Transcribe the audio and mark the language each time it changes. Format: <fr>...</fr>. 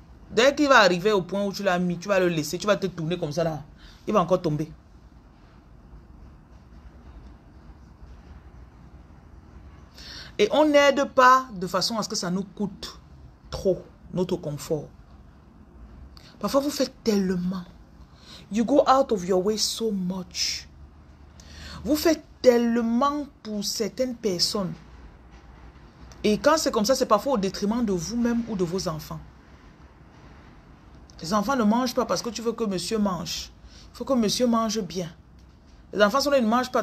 <fr>Dès qu'il va arriver au point où tu l'as mis, tu vas le laisser, tu vas te tourner comme ça là, il va encore tomber. Et on n'aide pas de façon à ce que ça nous coûte trop, notre confort. Parfois, vous faites tellement.</fr> <en>You go out of your way so much.</en> <fr>Vous faites tellement pour certaines personnes. Et quand c'est comme ça, c'est parfois au détriment de vous-même ou de vos enfants. Les enfants ne mangent pas parce que tu veux que monsieur mange. Il faut que monsieur mange bien. Les enfants sont là, ils ne mangent pas.</fr>